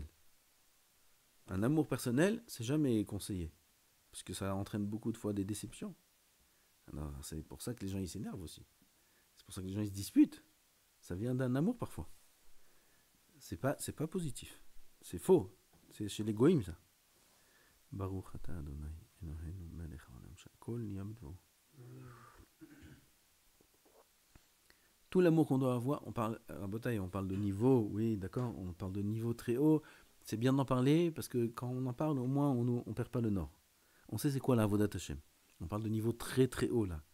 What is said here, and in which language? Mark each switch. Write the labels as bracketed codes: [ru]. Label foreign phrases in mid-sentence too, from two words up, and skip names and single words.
[fr] Un amour personnel, c'est jamais conseillé. Parce que ça entraîne beaucoup de fois des déceptions. Alors, c'est pour ça que les gens ils s'énervent aussi. C'est pour ça que les gens ils se disputent. Ça vient d'un amour parfois. C'est pas positif. C'est faux. C'est chez les goïms ça. [he] ברוך אתה אדוני אלוהינו מלך העולם שהכל נהיה בדברו. [fr] Tout l'amour qu'on doit avoir, on parle de niveau, oui, d'accord, on parle de niveau très haut. C'est bien d'en parler parce que quand on en parle, au moins on perd pas le nord. On sait c'est quoi la [he] עבודת השם. [fr] On parle de niveau très très haut là.